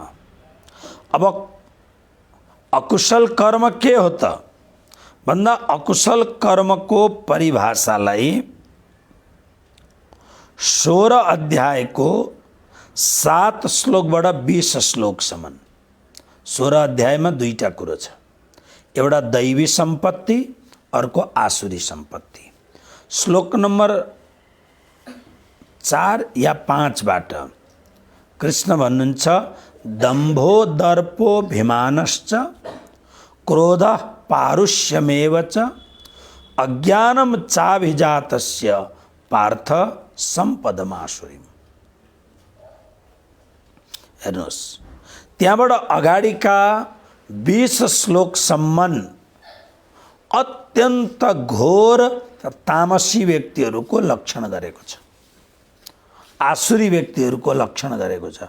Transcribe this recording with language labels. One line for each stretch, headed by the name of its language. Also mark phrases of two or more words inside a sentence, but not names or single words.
Nepali: अब अकुशल कर्म के हो त भन्दा अकुशल कर्मको परिभाषालाई 16 अध्यायको 7 श्लोकबाट 20 श्लोकसम्म, 16 अध्यायमा दुईटा कुरो छ, एउटा दैवी सम्पत्ति, अर्को आसुरी सम्पत्ति। श्लोक नम्बर 4 या 5 बाट कृष्ण भन्नुहुन्छ
Sanskrit: दम्भो दर्पोभिमानश्च क्रोधः पारुष्यमेव च अज्ञानम चाभिजातस्य पार्थ सम्पदमासुरीम।
Nepali: हेर्नुहोस्, त्यहाँबाट अगाडिका 20 श्लोकसम्म अत्यन्त घोर तामसी व्यक्तिहरूको लक्षण गरेको छ, आसुरी व्यक्तिहरूको लक्षण गरेको छ।